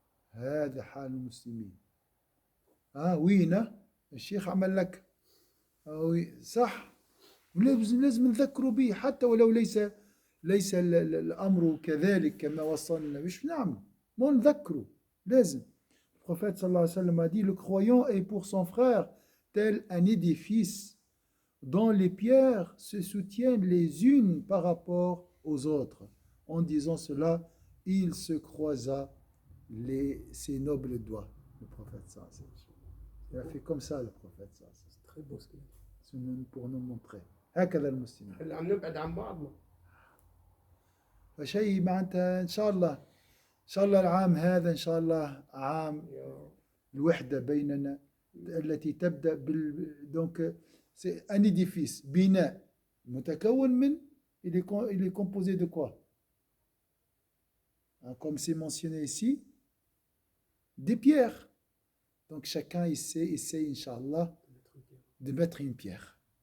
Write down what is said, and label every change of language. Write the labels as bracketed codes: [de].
[ar] هذا حال المسلمين. وين الشيخ عمل لك صح، لازم نذكروا به حتى ولو ليس الأمر كذلك كما وصلنا. مش نعمل ما نذكروا لازم. [fr] Le prophète sallallahu alayhi wa sallam a dit: le croyant est pour son frère tel un édifice dont les pierres se soutiennent les unes par rapport aux autres. En disant cela, il se croisa ses nobles doigts. Le prophète sallallahu alayhi wa sallam. Il a fait comme ça, le prophète sallallahu alayhi wa sallam. C'est très beau ce qu'il a dit. pour nous montrer. [ar] هكذا المسلمين. اللي عم نبعد عن بعضنا. فشيء معناتها إن شاء الله العام هذا إن شاء الله عام الوحدة بيننا التي تبدأ [fr] donc c'est un édifice [ar] بناء متكون من [fr] il est composé de quoi? Comme c'est mentionné ici, des pierres. Donc chacun essaie Inch'Allah de mettre une pierre.